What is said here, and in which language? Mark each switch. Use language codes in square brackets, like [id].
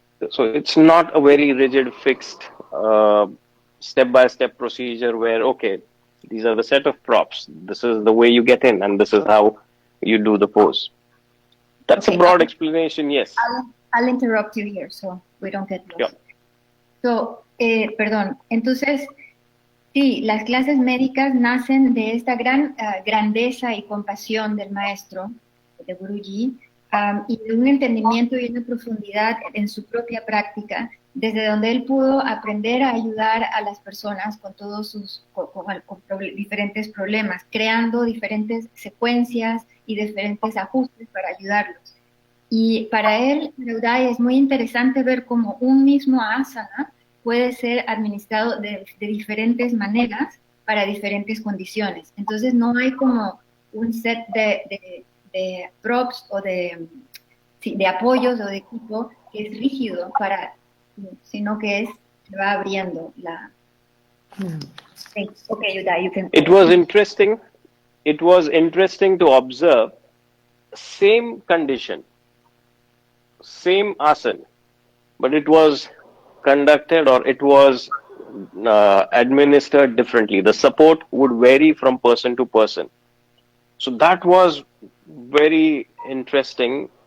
[en] So it's not a very rigid, fixed, step-by-step procedure where, okay, these are the set of props, this is the way you get in, and this is how you do the pose. That's a broad explanation, yes. I'll interrupt you here so we don't get lost. Yeah. [es] So, perdón, entonces, sí, las clases médicas nacen de esta gran grandeza y compasión del maestro, de Guruji, y de un entendimiento y una profundidad en su propia práctica, desde donde él pudo aprender a ayudar a las personas con todos sus diferentes problemas, creando diferentes secuencias y diferentes ajustes para ayudarlos. Y para él, Uday, es muy interesante ver cómo un mismo asana puede ser administrado de diferentes maneras para diferentes condiciones. Entonces no hay como un set de props o de apoyos o de equipo que es rígido sino que se va abriendo la... [en] Okay, Uday, you can... It was interesting. It was interesting to observe same condition, same asana, but it was conducted or it was administered differently. The support would vary from person to person. So that was very interesting.